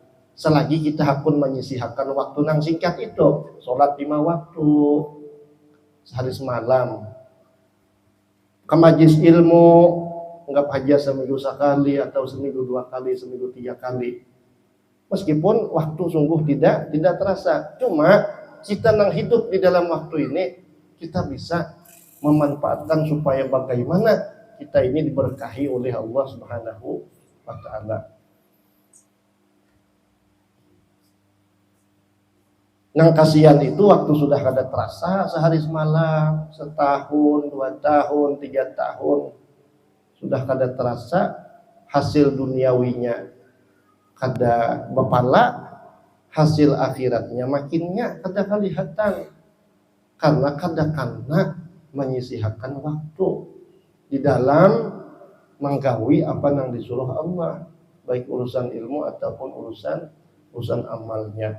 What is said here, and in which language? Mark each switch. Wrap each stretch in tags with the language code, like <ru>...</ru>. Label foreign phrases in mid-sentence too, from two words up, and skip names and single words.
<id>Selagi kita pun menyisihkan waktu nang singkat itu, sholat 5 waktu sehari semalam, ke majlis ilmu enggak aja seminggu sekali atau seminggu 2 kali, seminggu 3 kali. Meskipun waktu sungguh tidak terasa, cuma kita nang hidup di dalam waktu ini kita bisa memanfaatkan supaya bagaimana kita ini diberkahi oleh Allah</id> <ar>سبحانه وتعالى.</ar> <bjn>Nang kasihan itu waktu sudah kada terasa sehari semalam, setahun, 2 tahun, 3 tahun sudah kada terasa hasil duniawinya kada bepala, hasil akhiratnya makinnya kada kelihatan karena menyisihkan waktu di dalam menggawi apa yang disuruh Allah, baik urusan ilmu ataupun urusan amalnya.</bjn>